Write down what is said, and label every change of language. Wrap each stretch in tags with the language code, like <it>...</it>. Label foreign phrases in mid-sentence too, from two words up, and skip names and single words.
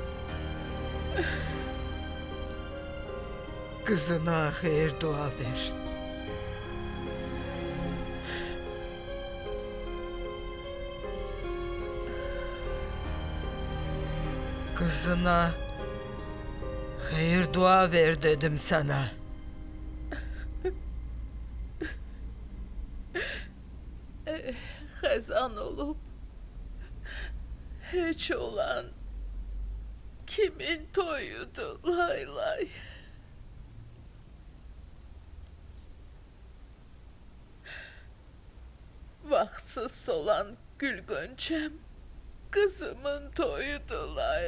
<tr>Kızına hayır dua ver. Kızına hayır dua ver dedim sana.</tr> <az>Xəzan olub heç olan kimin toyudu lay lay. Vaxtsız solan gül gönçəm kızımın toyudu lay</az>